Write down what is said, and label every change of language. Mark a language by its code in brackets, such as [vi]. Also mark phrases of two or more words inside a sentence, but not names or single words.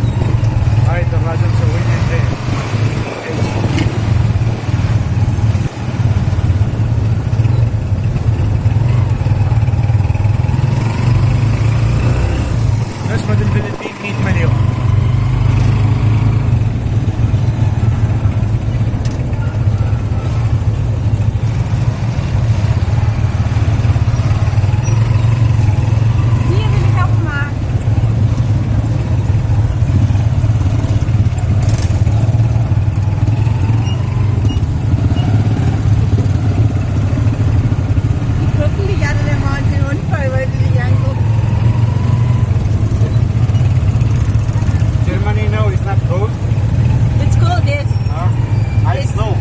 [ar] هاي الدراجة مسوينها هيك. نسبة البلدين 100 مليون. [de] Hier will ich auch mal. Die gucken dich alle, der macht den Unfall, weil sie dich angucken. [en] Germany now is not cold. It's cold, yes. Ice It's- snow.